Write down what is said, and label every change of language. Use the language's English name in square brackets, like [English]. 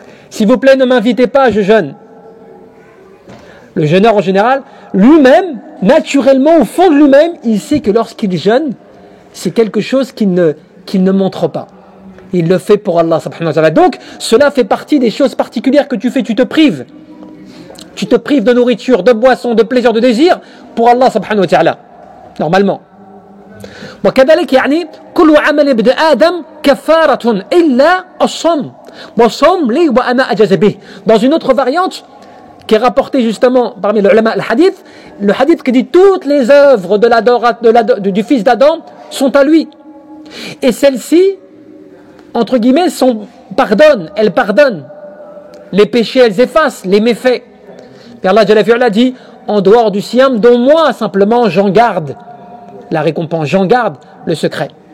[French] S'il vous plaît, ne m'invitez pas, je jeûne. Le jeûneur en général, lui-même, naturellement, au fond de lui-même, il sait que lorsqu'il jeûne, c'est quelque chose qu'il ne montre pas. Il le fait pour Allah subhanahu wa ta'ala. Donc, cela fait partie des choses particulières que tu fais, tu te prives. Tu te prives de nourriture, de boisson, de plaisir, de désir pour Allah subhanahu wa ta'ala. Normalement. [Arabic] وكذلك يعني كل عمل ابن آدم كفارة إلا الصوم والصوم لي وأنا أجزي به. [French] Dans une autre variante qui est rapportée justement parmi les ulama le hadith qui dit toutes les œuvres du fils d'Adam sont à lui. Et celles-ci, entre guillemets, elles pardonnent. Les péchés, elles effacent les méfaits. Et Allah Jalla fi'ala dit en dehors du siyam, dont moi simplement j'en garde la récompense, j'en garde le secret.